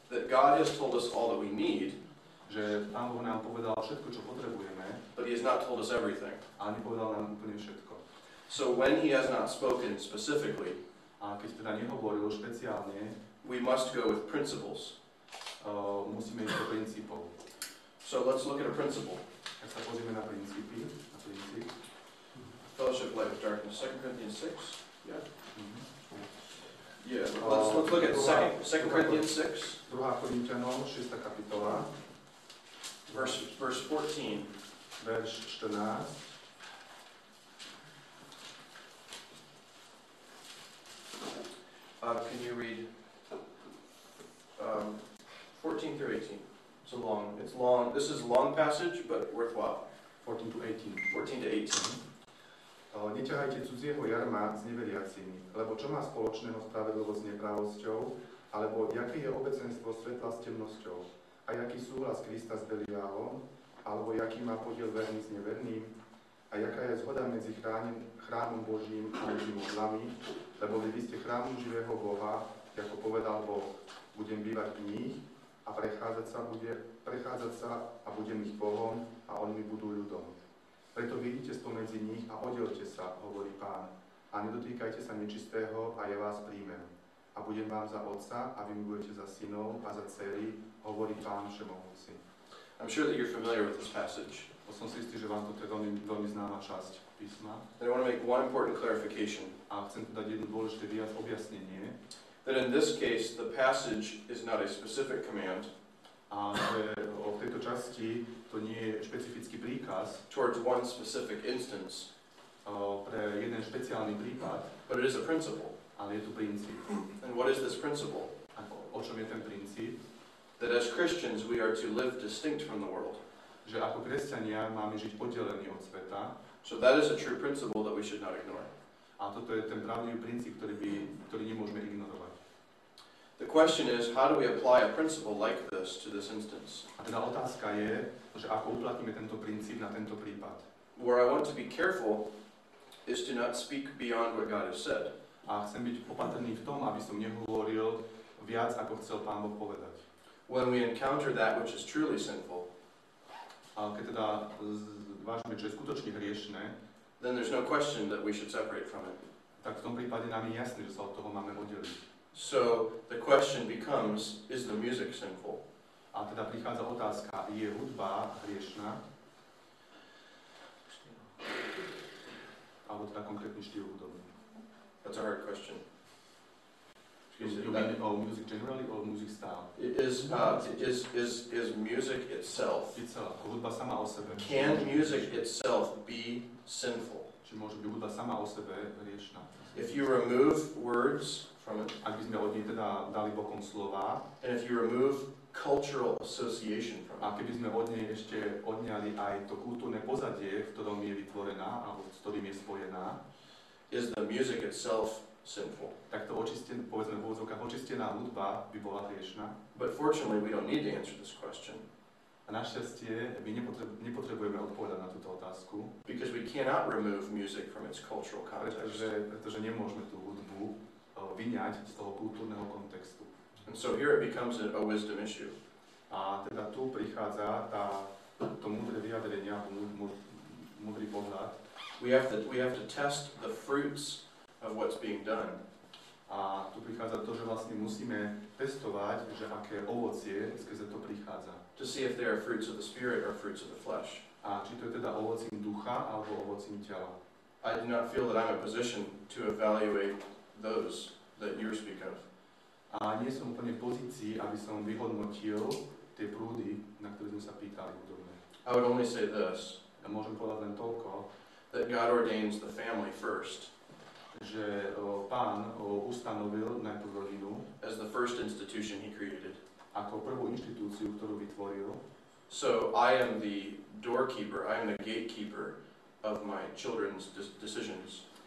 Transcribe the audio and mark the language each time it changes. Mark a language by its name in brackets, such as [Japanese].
[English] that God has told us all that we need, [Slovak] že Pán Boh nám povedal všetko, čo potrebujeme, [English] but He has not told us everything. [Slovak] ale nepovedal nám úplne všetko. [English] So when He has not spoken specifically, [Slovak] A keď teda nehovoril špeciálne, [English] we must go with principles. [Slovak] musíme ísť do princípov. [English] So let's look at a principle. [Slovak] Tak sa pozrieme na princípy, na princíp. [English] Fellowship, Light of Darkness, 2 Corinthians 6. Yeah. Mhm. Yeah. Let's look at 2 Corinthians 6, [Slovak] 2. Korinťanom, 6. kapitola, [English] verse 14. [Slovak] verš 14. [English] Can you read 14 through 18? It's long. This is a long passage, but worthwhile. 14 to 18. 14 to 18. [Slovak] Neťahajte cudzieho jarma s neveriacimi, lebo čo má spoločného spravedlivosť s nepravosťou, alebo jaké je obecenstvo svetla s temnosťou, a jaký súhlas Krista s Beliálom, alebo jaký má podiel verný s neverným, a jaká je zhoda medzi chrámom Božím a medzi modlami, lebo vy ste chrámom živého Boha, ako povedal Boh, budem bývať v nich a prechádzať sa a budem ich Bohom a oni mi budú ľudom. Preto vyjdite spomedzi nich a oddelte sa, hovorí Pán, a nedotýkajte sa nečistého a ja vás príjmem. A budem vám za otca a vy mi budete za synov a za dcery, hovorí Pán Všemohúci. [English] I'm sure that you're familiar with this passage. [Slovak] Som si istý, že vám toto je veľmi známa časť písma. [English] And I want to make one important clarification. [Slovak] A chcem tu dať jedno dôležité objasnenie. [English] That in this case, the passage is not a specific command [Slovak] A že v tejto časti to nie je špecifický príkaz [English] towards one specific instance, [Slovak] pre jeden špeciálny prípad, [English] but it is a principle. [Slovak] ale je tu princíp. [English] And what is this principle? [Slovak] O čom je ten princíp? [English] That as Christians, we are to live distinct from the world. [Slovak] Že ako kresťania máme žiť oddelení od sveta. [English] So that is a true principle that we should not ignore. [Slovak] A toto je ten pravdivý princíp, ktorý nemôžeme ignorovať. [English] The question is, how do we apply a principle like this to this instance? [Slovak] A teda otázka je, že ako uplatníme tento princíp na tento prípad. [English] Where I want to be careful is to not speak beyond what God has said. [Slovak] A chcem byť opatrný v tom, aby som nehovoril viac, ako chcel Pán Boh povedať. [English] When we encounter that which is truly sinful, [Slovak] A keď teda zvážime, čo je skutočne hriešne, [English] then there's no question that we should separate from it. [Slovak] tak v tom prípade nám je jasné, že sa od toho máme oddeliť. [English] So the question becomes, is the music sinful? [Slovak] A teda prichádza otázka, je hudba hriešna? Alebo teda konkrétny štýl hudobný? [English] That's a hard question. You mean music generally or music style? Is music itself, [Slovak] Hudba sama o sebe. [English] can music itself be sinful? [Slovak] Či môže byť hudba sama o sebe hriešna? [English] If you remove words from it, [Slovak] Ak by sme od nej teda dali bokom slova, [English] and if you remove cultural association from [Slovak] a [English] it, [Slovak] keby sme od nej ešte odňali aj to kultúrne pozadie, v ktorom je vytvorená, alebo s ktorým je spojená, [English] is the music itself sinful? [Slovak] tak to povedzme v úvodzovkách očistená hudba by bola hriešna. [English] But fortunately, we don't need to answer this question. [Slovak] A našťastie my nepotrebujeme odpovedať na túto otázku, [English] because we cannot remove music from its cultural context. [Slovak] pretože nemôžeme tú hudbu vyňať z toho kultúrneho kontextu. [English] And so here it becomes a wisdom issue. [Slovak] A teda tu prichádza to múdre vyjadrenie, múdry pohľad. [English] We have to test the fruits of what's being done. [Slovak] A tu prichádza to, že vlastne musíme testovať, že aké ovocie skrze to prichádza. [English] To see if they are fruits of the Spirit or fruits of the flesh. [Slovak] A či to je teda ovocím ducha alebo ovocím tela. [English] I do not feel that I'm in a position to evaluate those that you speak of. [Slovak] A nie som úplne v pozícii, aby som vyhodnotil tie prúdy, na ktoré sme sa pýtali hudobné. [English] I would only say this, [Slovak] Ja môžem povedať len toľko, [English] that God ordains the family first [Slovak] že Pán ustanovil najprv rodinu [English] as the first institution he created. [Slovak] ako prvú inštitúciu, ktorú vytvoril. [English] So I am the doorkeeper, I am the gatekeeper of my children's decisions.